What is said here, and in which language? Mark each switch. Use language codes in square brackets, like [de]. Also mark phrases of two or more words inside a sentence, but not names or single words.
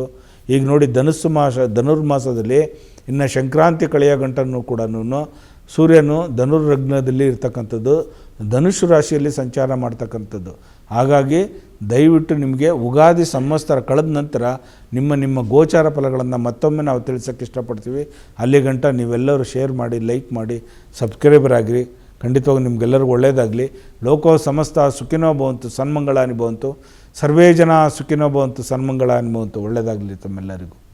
[kn] ಈಗ ನೋಡಿ ಧನುರ್ಮಾಸದಲ್ಲಿ ಇನ್ನು ಸಂಕ್ರಾಂತಿ ಕಳೆಯ ಗಂಟನ್ನು ಕೂಡ ಸೂರ್ಯನು ಧನುರ್ಲಗ್ನದಲ್ಲಿ ಇರ್ತಕ್ಕಂಥದ್ದು, ಧನುಷ್ ರಾಶಿಯಲ್ಲಿ ಸಂಚಾರ ಮಾಡ್ತಕ್ಕಂಥದ್ದು. ಹಾಗಾಗಿ ದಯವಿಟ್ಟು ನಿಮಗೆ ಉಗಾದಿ ಸಂವತ್ಸರ ಕಳೆದ ನಂತರ ನಿಮ್ಮ ಗೋಚಾರ ಫಲಗಳನ್ನು ಮತ್ತೊಮ್ಮೆ ನಾವು ತಿಳಿಸೋಕ್ಕೆ ಇಷ್ಟಪಡ್ತೀವಿ. ಅಲ್ಲಿ ಗಂಟ ನೀವೆಲ್ಲರೂ ಶೇರ್ ಮಾಡಿ, ಲೈಕ್ ಮಾಡಿ, ಸಬ್ಸ್ಕ್ರೈಬರ್ ಆಗಿರಿ. ಖಂಡಿತವಾಗಿ ನಿಮಗೆಲ್ಲರಿಗೂ ಒಳ್ಳೆಯದಾಗಲಿ. [sa] ಲೋಕೋ ಸಮಸ್ತ ಸುಖಿನೋ ಭವಂತು, ಸನ್ಮಂಗಳಾನಿ ಭವಂತು, ಸರ್ವೇ ಜನ ಸುಖಿನೋ ಭವಂತು, ಸನ್ಮಂಗಳಾನಿ ಭವಂತು. [kn] ಒಳ್ಳೆಯದಾಗಲಿ ತಮ್ಮೆಲ್ಲರಿಗೂ.